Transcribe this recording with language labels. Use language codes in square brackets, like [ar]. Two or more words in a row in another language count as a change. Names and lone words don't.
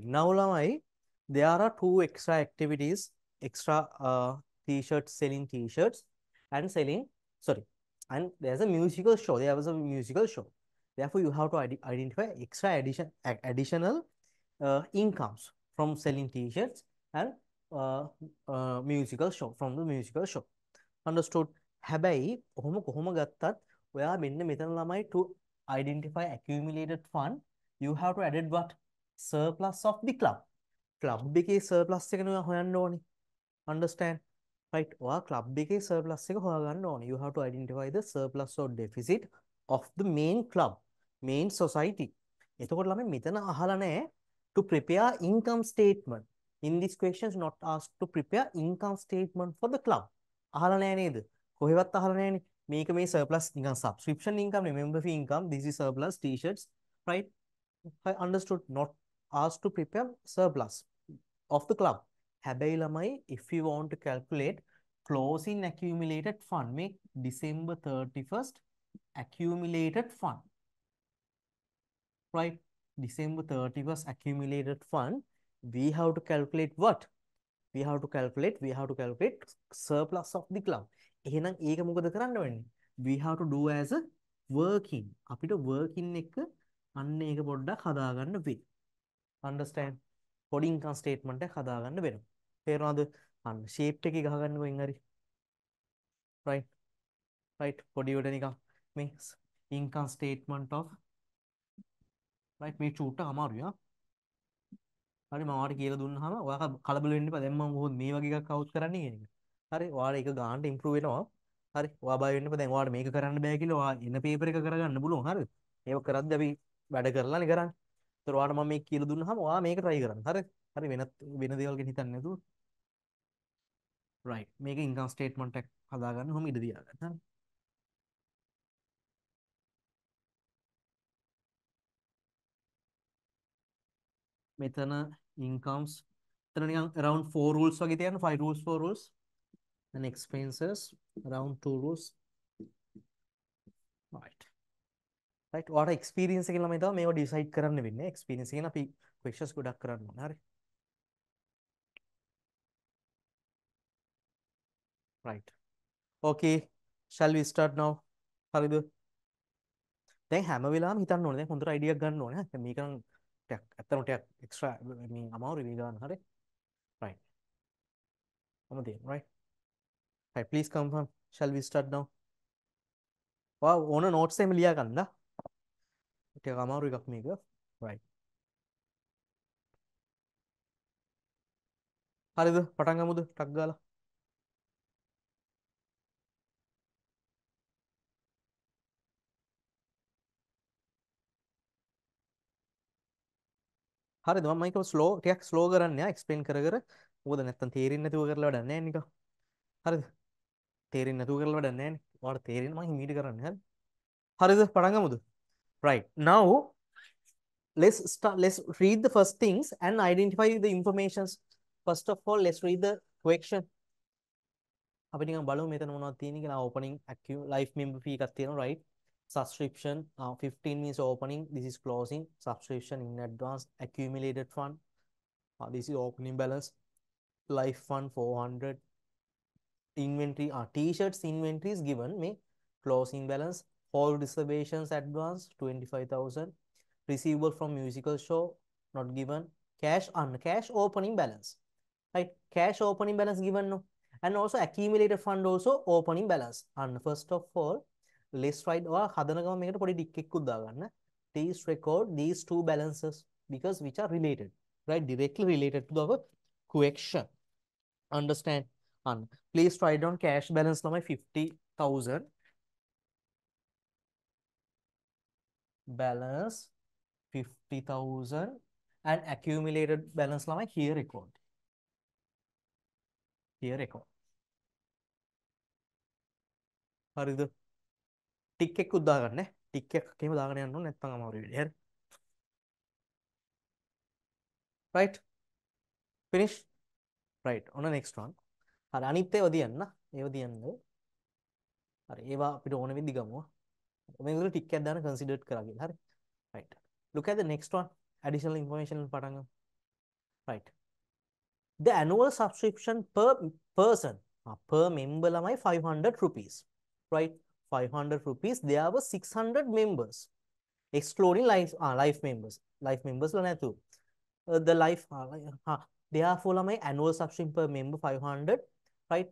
[en] Now lamai, there are two extra activities, extra t-shirts, selling t-shirts and selling, sorry, and there's a musical show. There was a musical show. Therefore, you have to identify extra additional incomes from selling t-shirts and musical show, from the musical show. Understood? [si] හැබැයි ඔහොම කොහොම ගත්තත් ඔයා මෙන්න මෙතන ළමයි [en] to identify accumulated fund, you have to added what? Surplus of the club. [si] Club එකේ surplus එක නේ හොයන්න ඕනේ. [en] Understand? Right. [si] ඔයා club එකේ surplus එක හොයාගන්න ඕනේ. [en] You have to identify the surplus or deficit of the main club, main society. [si] එතකොට ළමයි මෙතන අහලා නැහැ [en] to prepare income statement. In this question is not asked to prepare income statement for the club. [si] අහලා නැහැ නේද? කොහෙවත් අහලා නැහැනේ. මේක මේ surplus නිකන් [en] subscription income [si] නේ, [en] member fee income. This is surplus t-shirts, right? I understood. Not asked to prepare surplus of the club. [si] හැබැයි ළමයි, [en] if you want to calculate closing accumulated fund, make December 31st accumulated fund, right? December 31st accumulated fund, we have to calculate what? We have to calculate surplus of the club. [si] එහෙනම් ඒක මොකද කරන්න වෙන්නේ? [en] We have to do as a working. [si] අපිට working එක අන්න ඒක පොඩ්ඩක් හදාගන්න වෙයි. Understand? පොඩි [en] income statement [si] එක හදාගන්න වෙනවා. තේරෙනවද? අන්න shape එකේ ගහගන්න කොහෙන් හරි. Right. Right. පොඩි උඩ නිකන් මේ [en] income statement of, right, [si] මේ චූට්ට අමාරුයි ආ. හරි මම ඔයාලට කියලා දුන්නාම ඔයා කලබල වෙන්න එපා. දැන් මම මොකද මේ වගේ එකක් අවුට් කරන්නේ කියන එක. හරි ඔයාලා ඒක ගානට ඉම්ප්‍රූව් වෙනවා. හරි ඔයා බය වෙන්න එපා. දැන් ඔයාලට මේක කරන්න බෑ කියලා ඔයා එන පේපර් එක කරගන්න පුළුවන්. හරිද? ඒක කරද්දී අපි වැඩ කරලානේ කරන්නේ. ඒතර ඔයාලට මම මේක කියලා දුන්නාම ඔයා මේක try කරන්න. හරි? හරි වෙන දේවල් ගැන හිතන්නේ නැතුව. right. මේක [en] income statement [si] එකක් හදාගන්න කොහොම ඉඩ තියාගන්න. හරි? මෙතන incomes මෙතන නිකන් [en] around 4 rules [si] වගේ තියන්න [en] 5 rules 4 rules and expenses around 2 rules. right. right. [si] ඔයාලට experience එකෙන් ළමයි තමයි මේවා decide කරන්න වෙන්නේ. experience එකෙන් අපි questions ගොඩක් කරන්න ඕනේ. හරි? [en] right. okay. shall we start now? [si] හරිද? දැන් හැම වෙලාවෙම හිතන්න ඕනේ. දැන් හොඳට අයිඩියක් ගන්න ඕනේ. දැන් මේක නම් ටිකක් ඇත්තටම ටිකක් එක්ස්ට්‍රා මේ අමාරුයි මේ ගන්න. හරි? [en] right. I'm there. right. right. please confirm. shall we start now? [si] ඔයා ඕන notes එකෙම ලියා ගන්න. ටිකක් අමාරු එකක් මේක. right. හරිද? පටන් ගමුද? ටක් ගාලා. හරිද? මම මේක ස්ලෝ ටිකක් ස්ලෝ කරන්න යා එක්ස්ප්ලেইন කර කර. මොකද නැත්තම් තේරෙන්නේ නැතුව කරලා වැඩක් නැහැ නිකන්. හරිද? තේරෙන්නේ නැතුව කරලා වැඩක් නැහැ නේ. ඔයාලට තේරෙන්න මම හිමීට කරන්නේ. හරි? හරිද? පටන් ගමුද? [en] right. now let's read the first things and identify the informations. first of all let's read the question. [si] අපි නිකන් බලමු මෙතන මොනවද තියෙන්නේ කියලා. [en] opening life member fee [si] එකක් තියෙනවා [en] right. subscription 15 means opening, this is closing. Subscription in advance, accumulated fund, this is opening balance. Life fund 400. Inventory t-shirts inventory is given me. Closing balance, all reservations advance 25,000. Receivable from musical show not given. Cash cash opening balance, right? Cash opening balance given no. And also accumulated fund also opening balance. And first of all let's write or [si] හදන ගමන් මේකට පොඩි ටික් එකක් දාගන්න. [en] Please record these two balances because which are related, right? Directly related to our question. Understand? And please write down cash balance lamai 50,000. Balance 50,000 and accumulated balance lamai here record. Here record. [si] හරිද? ටික් එකක් දාගන්න. ටික් එකක් එහෙම දාගෙන යන්න ඕනේ නැත්නම් අමාරු වෙයි. හරි? [en] right. finish. right. on the next one. [si] හරි අනිත් ඒවා දියන්න. ඒවා දියන්න. හරි ඒවා අපිට ඕන වෙද්දි ගමු. මේකට ටික් එකක් දාන්න considered කරා කියලා. හරි? [en] right. look at the next one. additional information [si] පටන් ගමු. [en] right. the annual subscription per person per member lamai 500 rupees, right? 500 rupees. There were 600 members excluding life members. Life members la නැතු. The life therefore lamai annual subscription per member 500, right?